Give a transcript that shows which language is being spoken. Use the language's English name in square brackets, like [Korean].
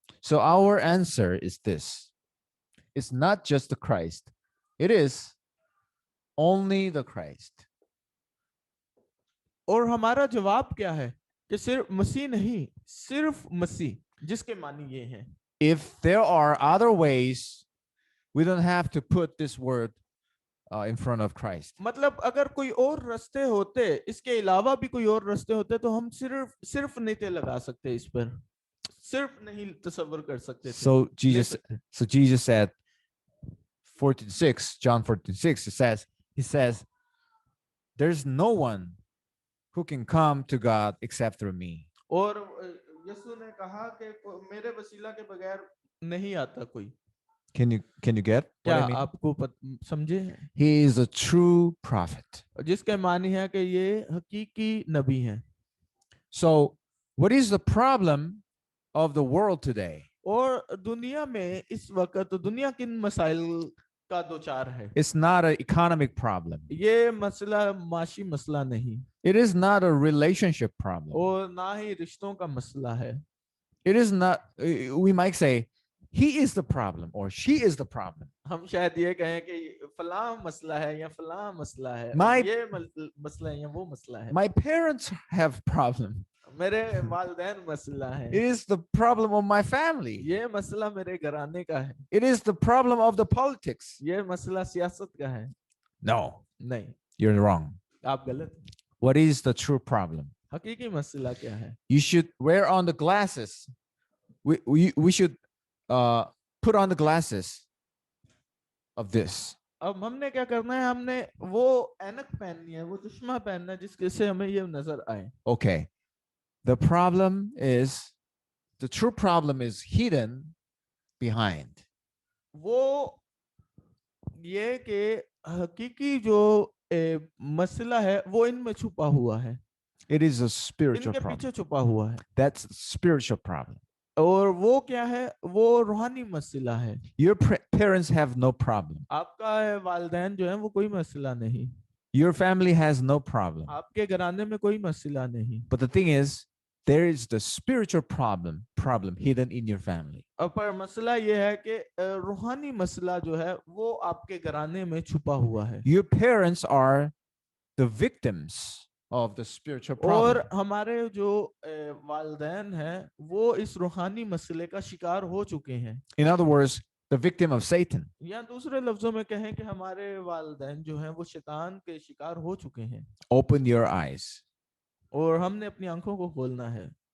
[English] So our answer is this. It's not just the Christ. It is only the Christ. [Hindi] और हमारा जवाब क्या है कि सिर्फ मसीह नहीं, सिर्फ मसीह, जिसके मानी ये हैं। [English] If there are other ways, we don't have to put this word in front of Christ. [Hindi] मतलब अगर कोई और रास्ते होते, इसके अलावा भी कोई और रास्ते होते तो हम सिर्फ नहीं लगा सकते, इस पर सिर्फ नहीं तसव्वुर कर सकते थे। [English] So Jesus said 14:6, John 14:6, he says there's no one who can come to God except through me. [Hindi] और यीशु ने कहा कि मेरे वसीला के बगैर नहीं आता कोई। [English] Can you get what [Hindi] क्या [English] I mean? [Hindi] आपको समझे? [English] He is a true prophet. [Hindi] जिसके मानी है कि ये हकीकी नबी हैं। [English] So what is the problem of the world today? [Hindi] और दुनिया में इस वक्त दुनिया किन मसाइल का दोचार है? [English] It's not an economic problem. [Hindi] ये मसला माशी मसला नहीं, [English] It is not a relationship problem. [Hindi] और ना ही रिश्तों का मसला है। [English] It is not, we might say, he is the problem or she is the problem. [Hindi] हम शायद ये कहें कि फलां मसला है या फलां मसला है, ये मसला है या वो मसला है। [English] My parents have problem. [Hindi] मेरे वालिदैन मसला है। [English] It is the problem of my family. [Hindi] ये मसला मेरे घराने का है। [English] It is the problem of the politics. [Hindi] ये मसला सियासत का है। [English] No, [Hindi] नहीं, [English] you're wrong. [Hindi] आप गलत हैं। [English] What is the true problem? [Hindi] हकीकी मसला क्या है? [English] You should wear on the glasses. We should put on the glasses of this. [Hindi] अब हमने क्या करना है? हमने वो ऐनक पहननी है, वो चश्मा पहनना है जिसके से हमें ये नजर आए. [English] Okay. The problem is, the true problem is hidden behind. [Hindi] वो ये कि हकीकी जो मसला है वो इनमें छुपा हुआ है, [English] It is a spiritual [Hindi] इनके पीछे छुपा हुआ है. [English] That's a spiritual problem. [Hindi] और वो क्या है? वो रूहानी मसला है. [English] Your parents have no problem. [Hindi] आपका वालिदैन जो है वो कोई मसला नहीं, [English] Your family has no problem. [Hindi] आपके घराने में कोई मसला नहीं. [English] But the thing is, there is the spiritual problem hidden in your family. [Hindi] और पर मसला ये है कि रूहानी मसला जो है वो आपके घराने में छुपा हुआ है. [English] Your parents are the victims of the spiritual [Hindi] और [English] problem. [Hindi] हमारे जो वालिदैन हैं वो इस रूहानी मसले का शिकार हो चुके हैं. [English] In other words, the victim of Satan. [Hindi] या दूसरे लफ्जों में कहें कि हमारे वालिदैन जो हैं वो शैतान के शिकार हो चुके हैं. [English] Open your eyes. [Hindi] और हमने अपनी आंखों को खोलना है.